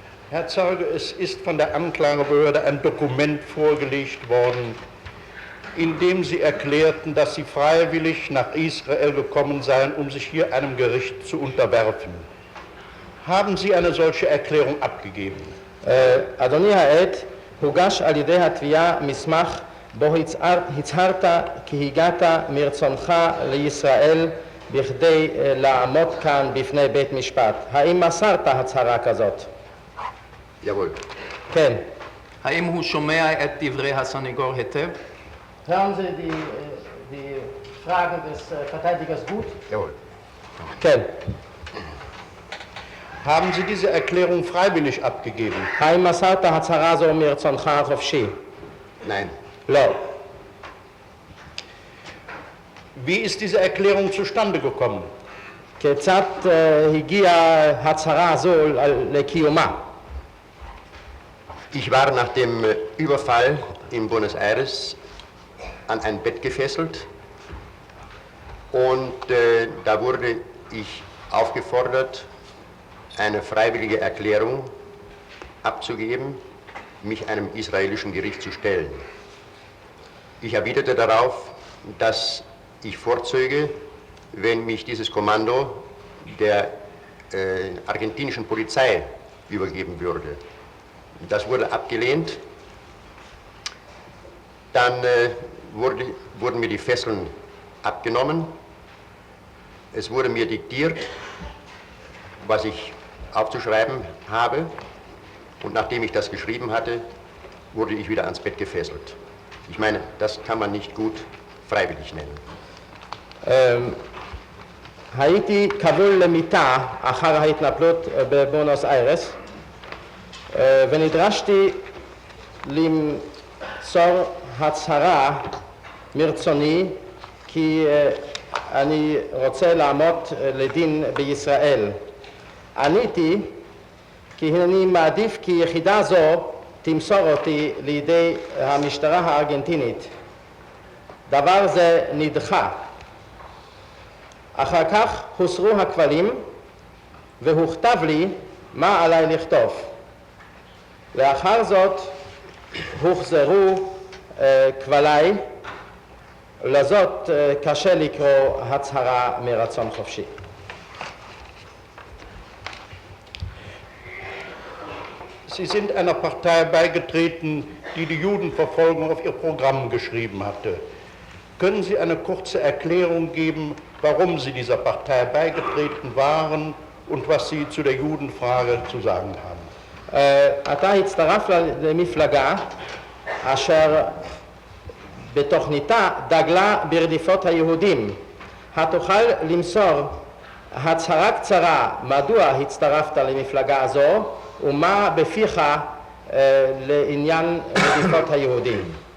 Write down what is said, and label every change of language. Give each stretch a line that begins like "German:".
German: Herr Zeuge, es ist von der Anklagebehörde ein Dokument vorgelegt worden, in dem Sie erklärten, dass Sie freiwillig nach Israel gekommen seien, um sich hier einem Gericht zu unterwerfen. Haben Sie eine solche Erklärung abgegeben?
Hebrew: אדוני העד, הוגש על ידי התביעה מסמך בו הצהרת כי הגעת מרצונך לישראל בכדי לעמוד כאן בפני בית משפט. האם מסרת הצהרה כזאת?
German: Jawohl.
Hebrew: כן. האם הוא שומע את דברי הסניגור היטב?
German: Hören Sie die Fragen des Verteidigers gut? Jawohl.
Hebrew: כן.
German: Haben Sie diese Erklärung freiwillig abgegeben?
Hebrew: האם מסרת הצהרה זו מרצונך החופשי?
German: Nein.
Hebrew: לא.
German: Wie ist diese Erklärung zustande gekommen?
Hebrew: כיצד הגיעה הצהרה זו לקיומה?
German: Ich war nach dem Überfall in Buenos Aires an ein Bett gefesselt und da wurde ich aufgefordert, eine freiwillige Erklärung abzugeben, mich einem israelischen Gericht zu stellen. Ich erwiderte darauf, dass ich vorzöge, wenn mich dieses Kommando der argentinischen Polizei übergeben würde. Das wurde abgelehnt. Dann wurden mir die Fesseln abgenommen. Es wurde mir diktiert, was ich aufzuschreiben habe. Und nachdem ich das geschrieben hatte, wurde ich wieder ans Bett gefesselt. Ich meine, das kann man nicht gut freiwillig nennen.
Hebrew: הייתי כבול למיטה אחר ההתנפלות בבונוס איירס ונדרשתי למסור הצהרה מרצוני כי אני רוצה לעמוד לדין בישראל. עניתי כי אני מעדיף כי יחידה זו תמסור אותי לידי המשטרה הארגנטינית. דבר זה נדחה. אחר כך הוסרו הכבלים והוכתב לי מה עליי לכתוב. לאחר זאת הוחזרו כבלי, לזאת קשה לקרוא הצהרה מרצון חופשי.
German: Sie sind einer Partei beigetreten, die die Judenverfolgung auf ihr Programm geschrieben hatte. Können Sie eine kurze Erklärung geben, warum Sie dieser Partei beigetreten waren und was Sie zu der Judenfrage zu sagen haben?
Hebrew: אתה הצטרף למפלגה אשר בתוכניתה דגלה ברדיפות היהודים. התוכל למסור הצהרה קצרה מדוע הצטרפת למפלגה הזו ומה בפיך לעניין רדיפות היהודים?